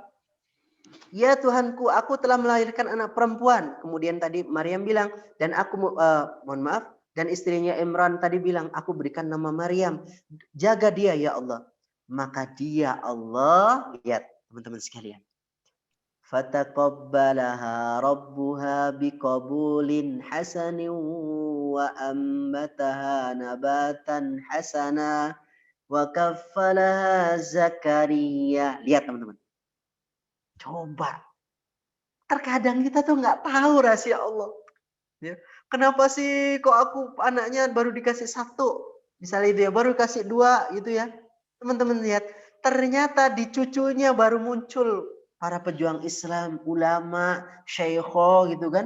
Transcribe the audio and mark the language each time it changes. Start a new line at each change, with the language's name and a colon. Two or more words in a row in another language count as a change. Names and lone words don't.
Indonesian: Ya Tuhanku, aku telah melahirkan anak perempuan. Kemudian tadi Maryam bilang, dan aku mohon maaf, dan istrinya Imran tadi bilang, aku berikan nama Maryam. Jaga dia ya Allah. Maka dia Allah, lihat teman-teman sekalian.
Arabic: فتقبلها ربها بقبول حسن وأنبتها نباتا حسنا وكفلها زكريا.
Indonesian: Lihat teman-teman. Coba. Terkadang kita tuh nggak tahu rahasia Allah. Ya. Kenapa sih kok aku anaknya baru dikasih 1? Misalnya dia baru kasih 2 gitu ya. Teman-teman lihat. Ternyata di cucunya baru muncul para pejuang Islam, ulama, syaikho gitu kan.